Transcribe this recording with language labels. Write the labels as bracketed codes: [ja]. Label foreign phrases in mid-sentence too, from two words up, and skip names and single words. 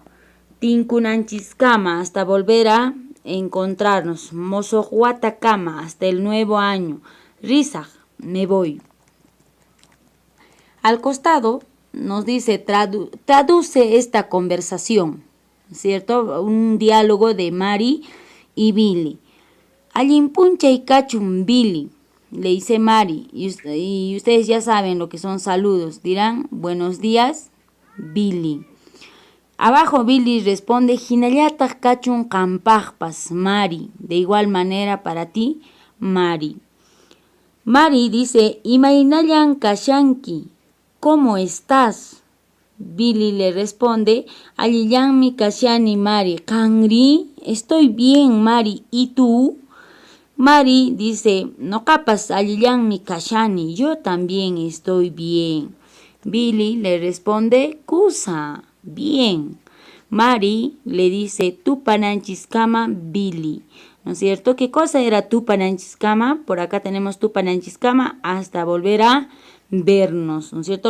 [es] Tinkunanchiskama, hasta volver a encontrarnos. Mosohuatakama, hasta el nuevo año. Rizaj, me voy. Al costado nos dice, traduce esta conversación, ¿cierto? Un diálogo de Mari y Billy. [qu] Allin punchay kachun [es] Billy, le dice Mari, y ustedes ya saben lo que son saludos. Dirán, buenos días, Billy. Abajo Billy responde, [qu] hinallataq kachun qampaqpas, Mari. [es] De igual manera para ti, Mari. Mari dice, [qu] imaynallan kashanki, [es] ¿cómo estás? Billy le responde, [qu] allillanmi kashani, Mari. Kanri, [es] estoy bien, Mari. ¿Y tú? Mari dice, [qu] no capas allillanmi kashani, [es] yo también estoy bien. Billy le responde, kusa, bien. Mari le dice, tupananchiskama, Billy. ¿No es cierto? ¿Qué cosa era tupananchiskama? Por acá tenemos tupananchiskama, hasta volver a vernos, ¿no es cierto?